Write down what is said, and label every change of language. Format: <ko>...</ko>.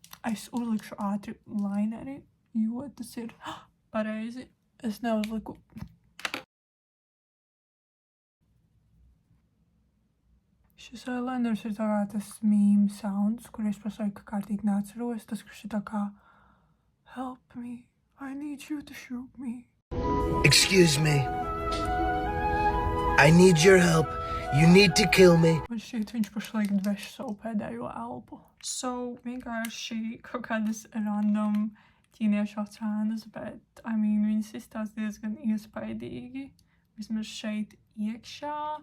<lv>Es uzlikšu ātri lineri, jo tas ir pareizi. Es neuzliku. Šis eyeliners ir tā kā tas meme sounds, kur es pašlaik kārtīgi neatceros. Tas, kurš ir tā kā</lv> <en>help me, I need you to shoot me. Excuse me. I need your help. You need to kill me.</en> <lv>Man šķiet, viņš pašlaik dveš savu pēdējo elpu. So, vienkārši kaut kādas random ķīniešu oceānas, bet, viņas izstāsta diezgan iespaidīgi. Vismaz šeit iekšā.</lv>